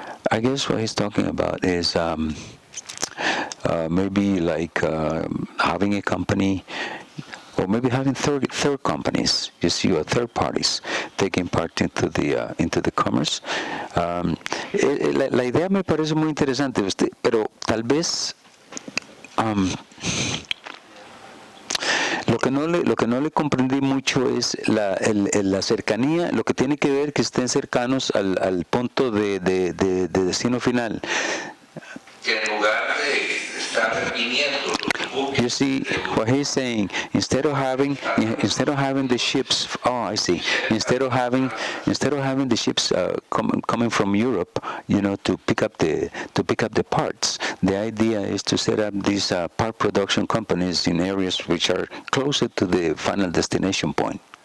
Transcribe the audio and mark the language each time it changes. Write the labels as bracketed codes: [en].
[en] I guess what he's talking about is maybe like having a company, or maybe having third companies, you see, or third parties taking part into the commerce. [es] La idea me parece muy interesante, pero tal vez lo que no le comprendí mucho es la cercanía, lo que tiene que ver que estén cercanos al punto de destino final. Que en lugar de estar viniendo [en] You see what he's saying, instead of having the ships, instead of having the ships coming from Europe, to pick up the parts, the idea is to set up these part production companies in areas which are closer to the final destination point.